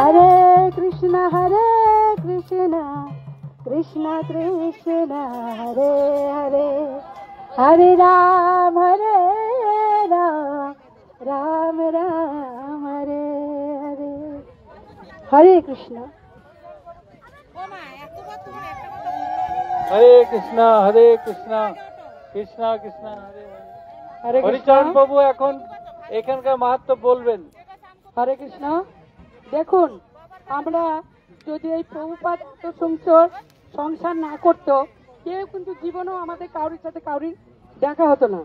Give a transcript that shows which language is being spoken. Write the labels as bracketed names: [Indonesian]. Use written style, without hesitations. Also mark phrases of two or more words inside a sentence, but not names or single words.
[Sanskrit] हरे कृष्ण, कृष्ण कृष्ण, हरे हरे, हरे राम, राम राम, हरे हरे. हरे कृष्ण. हरे कृष्ण, कृष्ण कृष्ण हरे हरे। [Bangla] হরিচরণ বাবু এখন এখানকার মাহাত্ম্য বলবেন। [Sanskrit] हरे कृष्ण। [Bangla] দেখুন, আমরা যদি এই প্রভুপাদ সংসার না করতো, কেউ কিন্তু জীবনেও আমাদের কারোর সাথে কারোর দেখা হতো না।